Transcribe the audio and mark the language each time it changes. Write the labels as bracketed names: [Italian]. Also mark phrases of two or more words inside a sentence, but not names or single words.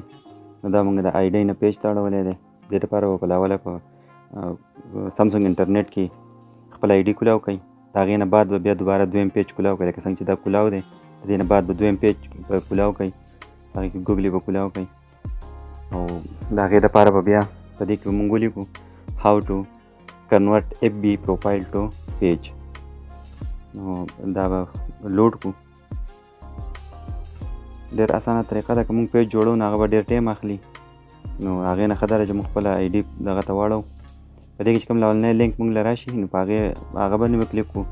[Pashto] نو دا مونږ د آی ډی نه پیج ته اړولی دی. دې لپاره به په لاوله په سامسونګ انټرنیټ کې خپل آی ډي کولاو کړئ. د هغې نه بعد به بیا دوباره دویم پیج کولاو کړئ، لکه څنګه چې دا کولاو دی. د دې نه بعد به دویم پیج کولاو کړئ، هغې کې ګوګلې به کولاو کړئ. او د هغې دپاره به بیا په دې کې به مونږ ولیکو [English] how to convert FB profile to page. [Pashto] نو دا به لوډ کړو. ډېر اسانه طریقه ده. که مونږ پیج جوړو نو هغه به ډېر ټایم اخلي. نو هغې نه ښه ده چې مونږ خپله آی ډي دغه ته واړو. په دې کې چې کوم لومړنی لینک مونږ له راشي نو په هغه باندې به کلیک کړو.